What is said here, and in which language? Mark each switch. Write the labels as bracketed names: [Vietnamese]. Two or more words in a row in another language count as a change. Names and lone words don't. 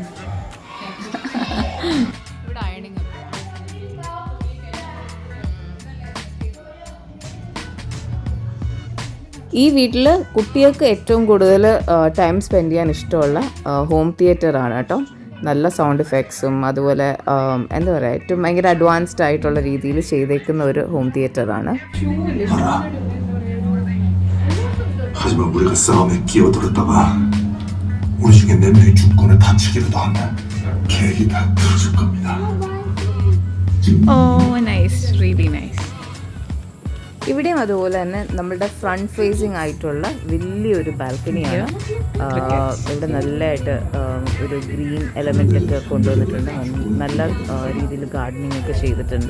[Malayalam] ഈ വീട്ടിൽ കുട്ടികൾക്ക് ഏറ്റവും കൂടുതൽ [English] time spend [Malayalam] ചെയ്യാൻ ഇഷ്ടമുള്ള [English] home theater [Malayalam] കേട്ടോ. നല്ല [English] sound effects [Malayalam] അതുപോലെ എന്താ പറയുക, ഏറ്റവും ഭയങ്കര അഡ്വാൻസ്ഡ് ആയിട്ടുള്ള രീതിയിൽ ചെയ്തേക്കുന്ന ഒരു [English] home theater. [Korean] 하지만 우리가 싸움에 끼어들었다가 우리 중에 4명이 죽거나 다치기라도 하면 계획이 다 틀어질 겁니다. [English] Oh nice, really nice. [Malayalam] ഇവിടെയും അതുപോലെ തന്നെ നമ്മളുടെ [English] front facing [Malayalam] ആയിട്ടുള്ള വലിയൊരു ബാൽക്കണിയാണ്. ഇവിടെ നല്ലതായിട്ട് ഒരു [English] green element [Malayalam] ഒക്കെ കൊണ്ടുവന്നിട്ടുണ്ട്. നല്ല രീതിയിൽ ഗാർഡനിങ് ഒക്കെ ചെയ്തിട്ടുണ്ട്.